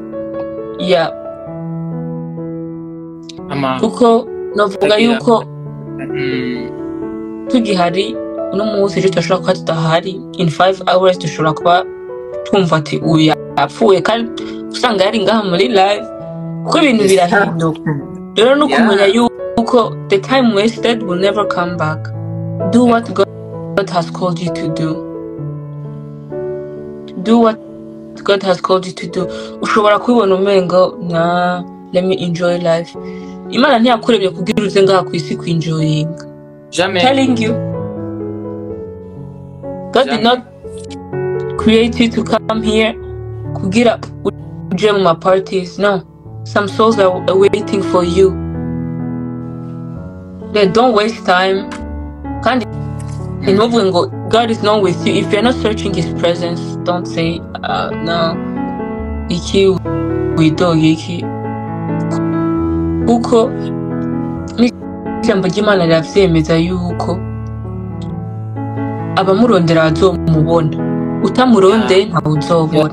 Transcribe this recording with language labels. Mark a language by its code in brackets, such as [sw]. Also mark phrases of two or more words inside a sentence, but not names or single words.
[en] Yeah. [rn] Kuko novuga yuko tugihari uno munsi ejo turashobora kuba tudahari, [en] in 5 hours [rn] dushobora kuba twumva ati uyu yapfuye, kandi usanga yari ngaha muri live, kuko ibintu birahinduka. Rero no kumenya yuko [en] the time wasted will never come back. Do what God has called you to do. Do what God has called you to do. [rn] Ushobora kubibona umengo na [en] let me enjoy life. [rn] Imana ntiyakurebye kugira uze ngaha ku isi kwinjoying. [fr] Jamais. [en] Telling you, God did not create you to come here [rn] kugira uje mu [en] parties. No, some souls are waiting for you. They don't waste time. [rn] Kandi ngo [en] God is not with you if you're not searching His presence. Don't say no. [rn] Iki widoge iki. Kuko ijambo ry'Imana riravyemeza yuko abamurondera bazomubona, utamuronde ntawe uzobona.